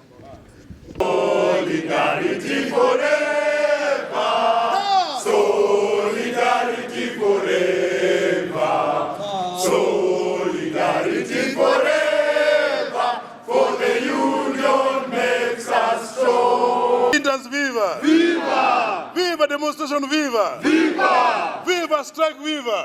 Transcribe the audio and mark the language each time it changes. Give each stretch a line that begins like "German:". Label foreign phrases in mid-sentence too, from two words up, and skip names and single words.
English: Solidarity forever. Solidarity forever. Solidarity forever. For the union makes us strong. Interns, viva! Viva! Viva demonstration, viva! Viva! Viva strike, viva!